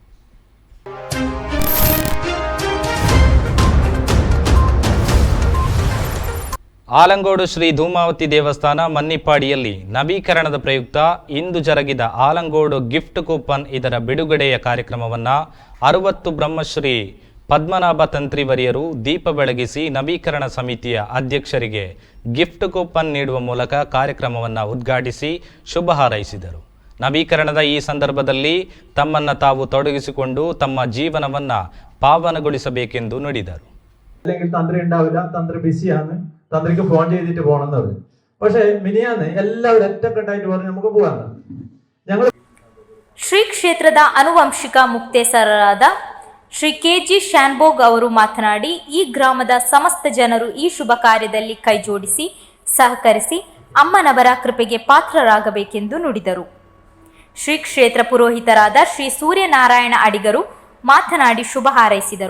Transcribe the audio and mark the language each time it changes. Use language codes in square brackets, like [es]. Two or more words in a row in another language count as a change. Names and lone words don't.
[kn] ಆಲಂಗೋಡು ಶ್ರೀ ಧೂಮಾವತಿ ದೇವಸ್ಥಾನ ಮನ್ನಿಪ್ಪಾಡಿಯಲ್ಲಿ ನವೀಕರಣದ ಪ್ರಯುಕ್ತ ಇಂದು ಜರುಗಿದ ಆಲಂಗೋಡು [en] gift coupon [kn] ಇದರ ಬಿಡುಗಡೆಯ ಕಾರ್ಯಕ್ರಮವನ್ನು 60 ಬ್ರಹ್ಮಶ್ರೀ ಪದ್ಮನಾಭ ತಂತ್ರಿವರಿಯರು ದೀಪ ಬೆಳಗಿಸಿ ನವೀಕರಣ ಸಮಿತಿಯ ಅಧ್ಯಕ್ಷರಿಗೆ [en] gift coupon [kn] ನೀಡುವ ಮೂಲಕ ಕಾರ್ಯಕ್ರಮವನ್ನು ಉದ್ಘಾಟಿಸಿ ಶುಭ ಹಾರೈಸಿದರು. ನವೀಕರಣದ ഈ ಸಂದರ್ಭದಲ್ಲಿ ತಮ್ಮನ್ನು ತಾವು ತೊಡಗಿಸಿಕೊಂಡು ತಮ್ಮ ಜೀವನವನ್ನು പാവനಗೊಳಿಸಬೇಕೆಂದು ನುಡಿದರು. [ml] അല്ലെങ്കിൽ തന്ത്രി ഉണ്ടാവില്ല, തന്ത്രി ബിസിയാണ്, തന്ത്രിക്ക് ഫോൺ ചെയ്തിട്ട് പോകണമെന്ന് പറഞ്ഞു. പക്ഷേ മിനിയാന്ന് എല്ലാവരും ഒറ്റക്കെട്ടായിട്ട് പറഞ്ഞു നമുക്ക് പോകാമെന്ന്. ഞങ്ങൾ [kn] ಶ್ರೀ ಕ್ಷೇತ್ರದ ಆನುವಂಶಿಕ ಮುಕ್ತೇಸರರಾದ ಶ್ರೀ ಕೆಜಿ ಶಾನ್ಬೋಗ್ ಅವರು ಮಾತನಾಡಿ, ಈ ಗ್ರಾಮದ ಸಮಸ್ತ ಜನರು ಈ ಶುಭ ಕಾರ್ಯದಲ್ಲಿ ಕೈಜೋಡಿಸಿ ಸಹಕರಿಸಿ ಅಮ್ಮನವರ ಕೃಪೆಗೆ ಪಾತ್ರರಾಗಬೇಕೆಂದು ನುಡಿದರು. ಶ್ರೀ ಕ್ಷೇತ್ರ ಪುರೋಹಿತರಾದ ಶ್ರೀ ಸೂರ್ಯನಾರಾಯಣ ಅಡಿಗರು ಮಾತನಾಡಿ ಶುಭ ಹಾರೈಸಿದರು.